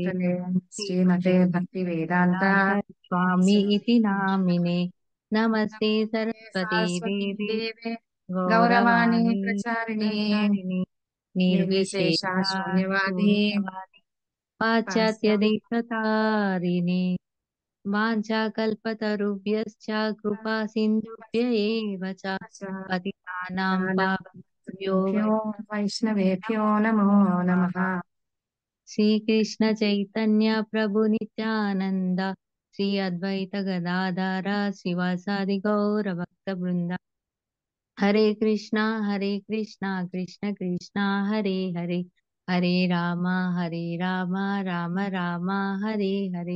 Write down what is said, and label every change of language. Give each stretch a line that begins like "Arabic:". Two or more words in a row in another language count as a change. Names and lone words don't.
Sanskrit: శ్రీమతే భక్తి వేదాంత వేదాంత స్వామి ఇతి నామినే. నమస్తే సరస్వతి సరస్వతీ దేవి దేవే గౌరవాణి గౌరవాణి ప్రచారిణి ప్రచారిణి నిర్విశేష నిర్విశేష శూన్యవాది శూన్యవాది పాశ్చాత్య దేశతారిణి. వాంఛాకల్పతరుభ్యశ్చ కృపా సింధుభ్య ఏవ చ పతితానాం పావనేభ్యో వైష్ణవేభ్యో నమో నమః. శ్రీకృష్ణ చైతన్య ప్రభు నిత్యానంద శ్రీ అద్వైత గదాధర శ్రీవాసాది గౌర భక్త బృంద. హరే కృష్ణ కృష్ణ కృష్ణ హరే హరే హరే రామ రామ రామ హరే హరే.